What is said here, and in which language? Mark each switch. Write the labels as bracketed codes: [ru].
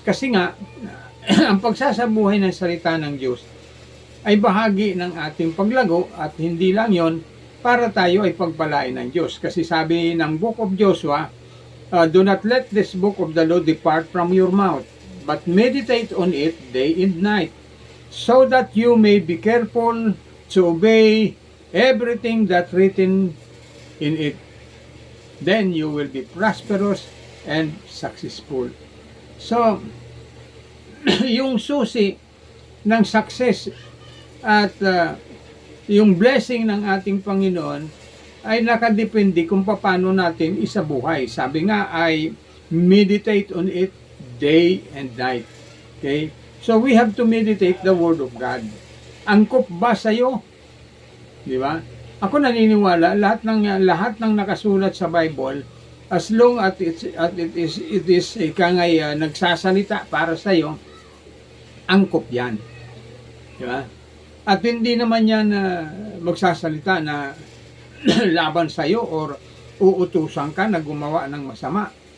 [tl] Kasi nga, ang pagsasabuhay ng salita ng Diyos ay bahagi ng ating paglago at hindi lang yon para tayo ay pagpalain ng Diyos. Kasi sabi ng [en] Book of Joshua, do not let this book of the law depart from your mouth, but meditate on it day and night, so that you may be careful to obey everything that written in it. Then you will be prosperous and successful. [tl] So, yung susi ng success at yung blessing ng ating Panginoon ay nakadepende kung paano natin isabuhay. Sabi nga ay [en] meditate on it day and night. Okay? So we have to meditate the Word of God. [tl] Angkop ba sa'yo? Di ba? Ako naniniwala lahat ng nakasulat sa Bible, [en] as long as it is [tl] ikangay nagsasalita para sa iyo, angkop yan. Di ba? At hindi naman yan magsasalita na laban sa iyo or uutusan ka na gumawa ng masama.